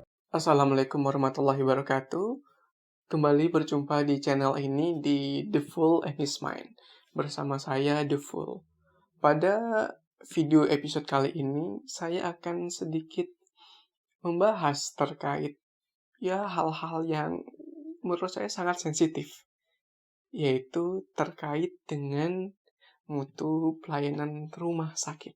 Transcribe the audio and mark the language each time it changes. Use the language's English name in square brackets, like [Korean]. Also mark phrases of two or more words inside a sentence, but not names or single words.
[Arabic] Assalamualaikum warahmatullahi wabarakatuh. [Indonesian] Kembali berjumpa di channel ini di The Full and His Mind bersama saya The Full. Pada video episode kali ini saya akan sedikit membahas terkait hal-hal yang menurut saya sangat sensitif, yaitu terkait dengan mutu pelayanan rumah sakit.